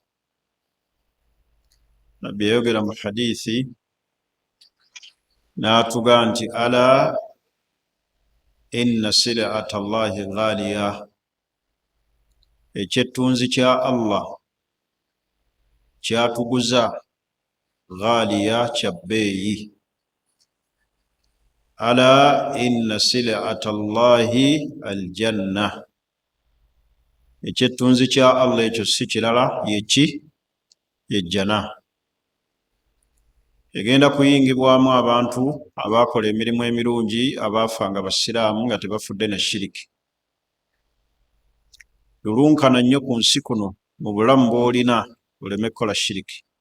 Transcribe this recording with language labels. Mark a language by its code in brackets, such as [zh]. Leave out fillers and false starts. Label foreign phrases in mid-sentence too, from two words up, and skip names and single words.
[lg] Nabbi yayogera mu hadithi n'atuga nti [ar] ألا إن سلعة الله غالية, [lg] ekyettunzi kya Allah kyatuguza, ghaliya kya bbeeyi. [ar] ألا إن سلعة الله الجنة, [lg] ekyettunzi kya Allah ekyo si kirala yeki? Yejjana. Egenda kuyingibwamu abantu abaakola emirimu emirungi, abaafa nga basiraamu nga tebafudde na shiriki. Lulunkana nnyo ku nsi kuno mu bulamu bw'olina oleme kukola shiriki.